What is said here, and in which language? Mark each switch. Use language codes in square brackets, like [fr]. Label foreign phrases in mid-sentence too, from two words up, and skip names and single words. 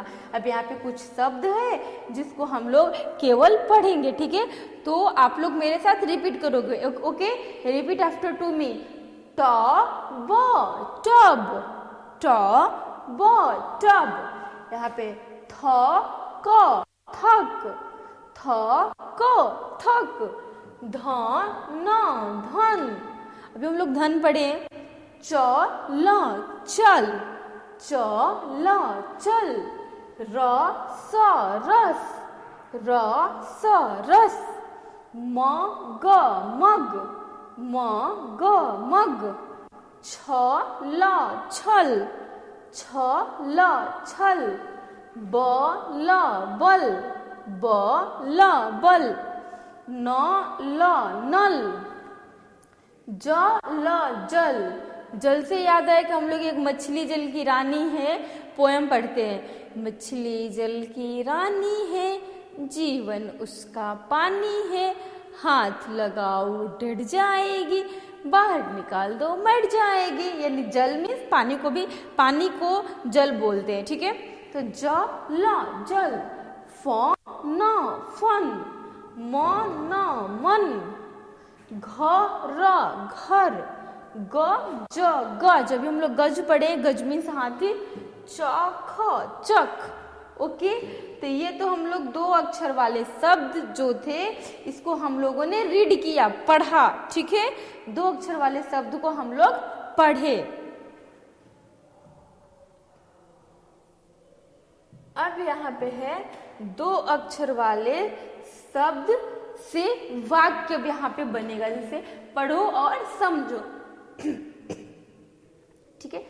[hi] अब यहाँ पे कुछ शब्द है जिसको हम लोग केवल पढ़ेंगे, ठीक है। तो आप लोग मेरे साथ रिपीट करोगे, ओके, [en] repeat after to me. [hi] ट ब टब, ट ब टब। यहाँ पे थ क थक, थ क थक, ध न धन। अभी हम लोग धन पढ़े, च ल चल, च ल चल, र स रस, र स रस। म ग मग, म ग मग। छ ल छल, छ ल छल। ब ल बल, ब ल बल। न ल नल, ज ल जल। जल से याद आया कि हम लोग एक मछली जल की रानी है पोयम पढ़ते हैं। मछली जल की रानी है, जीवन उसका पानी है। हाथ लगाओ डर जाएगी, बाहर निकाल दो मर जाएगी। यानी जल मीन्स पानी को भी, पानी को जल बोलते हैं, ठीक है। तो ज ल जल, फ न फन, म न मन। घ र घर, ग ज गज। अभी हम लोग गज पढ़े, गज मीन्स हाथी। च ख चक। ओके, तो ये तो हम लोग 2 अक्षर वाले शब्द जो थे इसको हम लोगों ने रीड किया, पढ़ा, ठीक है। 2 अक्षर वाले शब्द को हम लोग पढ़े। अब यहाँ पे है 2 अक्षर वाले शब्द से वाक्य यहाँ पे बनेगा, जैसे पढ़ो और समझो, ठीक है।